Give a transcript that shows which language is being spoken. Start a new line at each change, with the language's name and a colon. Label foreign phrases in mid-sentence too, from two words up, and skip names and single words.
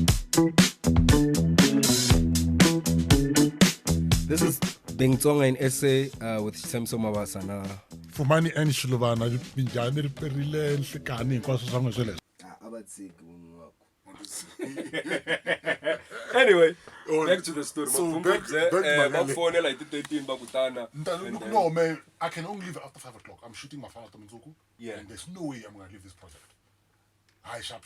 English: This is BeingTsongaInSA with Shitshembiso Mabasa na
Tsonga: Fumani N Shilubana minjani riperile nhlikani hinkwaswo swa n'we sweleswo.
English: Anyway, back to the story. So back to like the 13 bakutana. No man, I can only leave after 5 o'clock. I'm shooting my father Mzuku. Yeah. And there's no way I'm gonna leave this project. Hi, sharp.